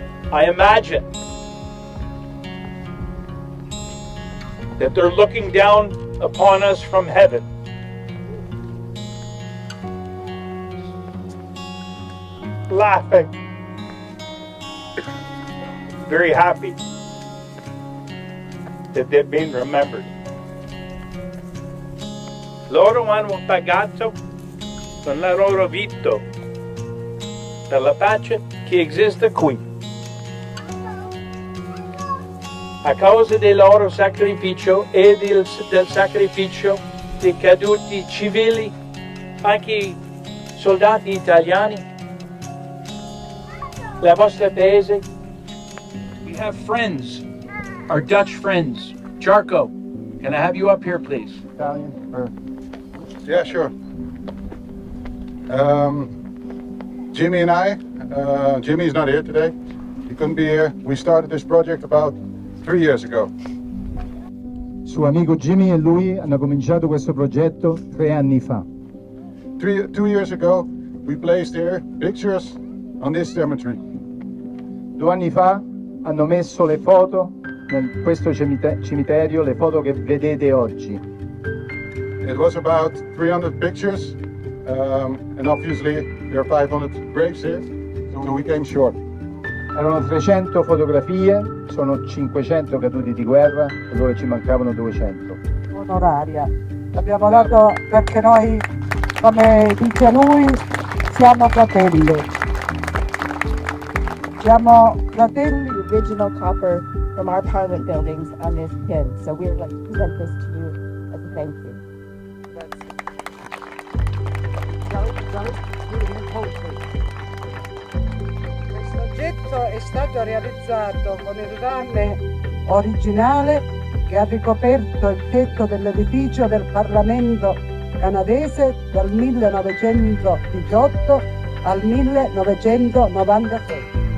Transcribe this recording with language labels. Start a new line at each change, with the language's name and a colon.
English: I imagine that they're looking down upon us from heaven. Laughing. Very happy that they've been remembered.
Italian: Loro hanno pagato con la loro vita per la pace che esiste qui. A causa del loro sacrificio e del sacrificio dei caduti civili, anche soldati italiani, la vostra paese.
English: We have friends, our Dutch friends. Jarko, can I have you up here, please? Italian? Yeah, sure. Jimmy and I, Jimmy's not here today. He couldn't be here. We started this project about 3 years ago.
Italian: Suo amico Jimmy e lui hanno cominciato questo progetto 3 anni fa.
English: 2 years ago, we placed here pictures on this cemetery.
Italian: 2 anni fa hanno messo le foto in questo cimitero, le foto che vedete oggi.
English: It was about 300 pictures, and obviously there are 500 graves here, so we came short.
Italian: Erano 300 fotografie, sono 500 caduti di guerra, e loro ci mancavano 200. Onoraria. L'abbiamo dato perché noi, come dice lui, siamo fratelli. Siamo fratelli.
English: The original copper from our parliament buildings on this pin. So we would like to present this to you as a thank you.
Italian: Questo oggetto è stato realizzato con il rame originale che ha ricoperto il tetto dell'edificio del Parlamento canadese dal 1918 al 1996.